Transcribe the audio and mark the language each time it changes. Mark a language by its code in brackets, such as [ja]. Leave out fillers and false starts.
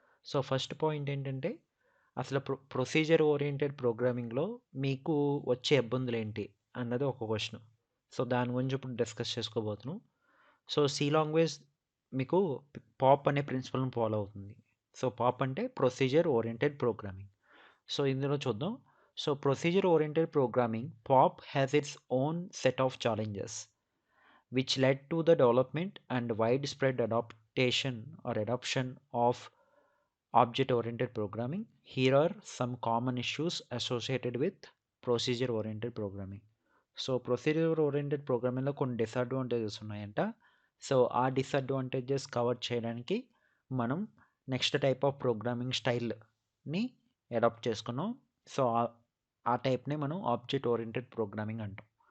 [te] So, first point ఏంటంటే అసలు procedure oriented ప్రోగ్రామింగ్‌లో మీకు వచ్చే ఇబ్బందులేంటి అన్నది ఒక క్వెషన్. సో, దాని గురించి ఇప్పుడు డిస్కస్ చేసుకోబోతున్నాం. సో, సి లాంగ్వేజ్ మీకు పాప్ అనే ప్రిన్సిపల్‌ని ఫాలో అవుతుంది. సో, పాప్ అంటే ప్రొసీజర్ ఓరియెంటెడ్ ప్రోగ్రామింగ్. సో, ఇందులో చూద్దాం. [en] So, procedure oriented programming POP has its own set of challenges which led to the development and widespread adaptation or adoption of object oriented programming. Here are some common issues associated with procedure oriented programming. [te] So, procedure oriented ప్రోగ్రామింగ్‌లో కొన్ని disadvantages ఉన్నాయంట. So, ఆ disadvantages cover చేయడానికి మనం next type of programming స్టైల్‌ని adapt చేసుకున్నాం. So, ఆ టైప్‌నే మనం object oriented programming అంటాం.